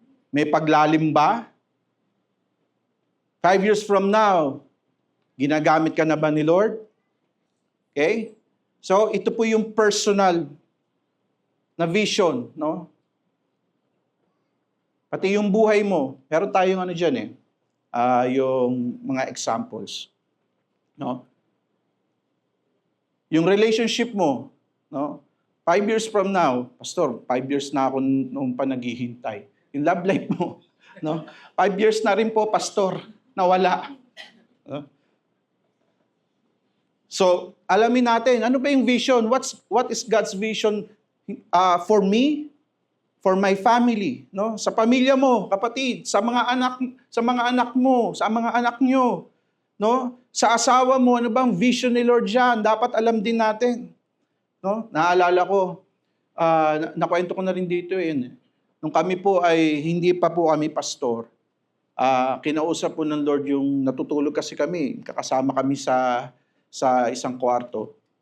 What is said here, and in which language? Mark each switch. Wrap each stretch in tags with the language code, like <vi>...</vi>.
<tl>May paglalim ba?</tl> <en>5 years from now,</en> <tl>ginagamit ka na ba ni Lord? Okay? So, ito po yung personal na vision, no? Pati yung buhay mo. Meron tayong ano dyan yung mga examples. No? Yung relationship mo, no?</tl> <en>5 years from now,</en> <tl>Pastor, 5 years na ako noong pa naghihintay. Yung love life mo, no? 5 years na rin po, Pastor, nawala. No? So, alamin natin, ano ba yung vision?</tl> <en>What is God's vision for me, for my family, no?</en> <tl>Sa pamilya mo, kapatid, sa mga anak mo, sa mga anak nyo, no? Sa asawa mo, ano bang vision ni Lord diyan? Dapat alam din natin. No? Naalala ko, nakwento ko na rin dito nung kami po ay hindi pa po kami pastor, kinausap po ng Lord yung natutulog kasi kami, kakasama kami sa isang kwarto.</tl>